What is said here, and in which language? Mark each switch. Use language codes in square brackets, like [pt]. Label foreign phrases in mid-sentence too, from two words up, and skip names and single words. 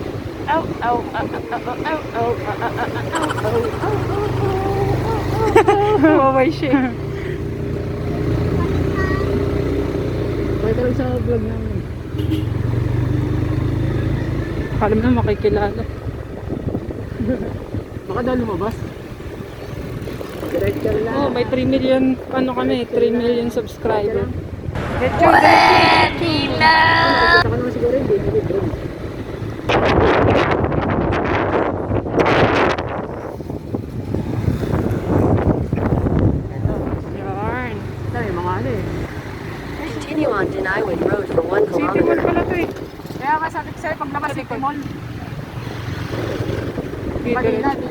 [tl] Ow, ow, ow, ow, ow, ow, Mawaway siya. Bye ka lang sa vlog namin. Akala mo na makikilala. Baka daw lumabas. Diretso lang. Oh, may 3 million, ano kami, 3 [en] million subscriber. [tl] Diretso, diretso. Nakita ka naman siguro hindi. Yarn. Dami mga ano eh. [en] Continue on Denaiwood Road for 1 City Mall kilometer. [tl] pala to eh. Kaya nga sabi ko sa'yo, paglabas City Mall. Dito Kanina, rin.